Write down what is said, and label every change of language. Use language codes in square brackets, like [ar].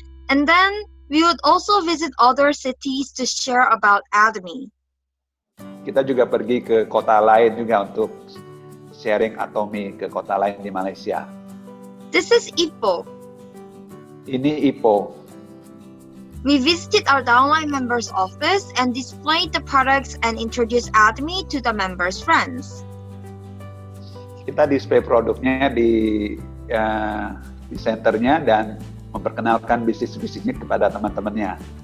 [en] And then we would also visit other cities to share about Atomy. [id] Kita juga pergi ke kota lain juga untuk sharing Atomy ke kota lain di Malaysia. [en] This is Ipoh. [id] Ini Ipoh. [en] We visited our downline members' office and displayed the products and introduced Atomy to the members' friends. [id] Kita display produknya di di centernya dan memperkenalkan bisnis-bisnisnya kepada teman-temannya.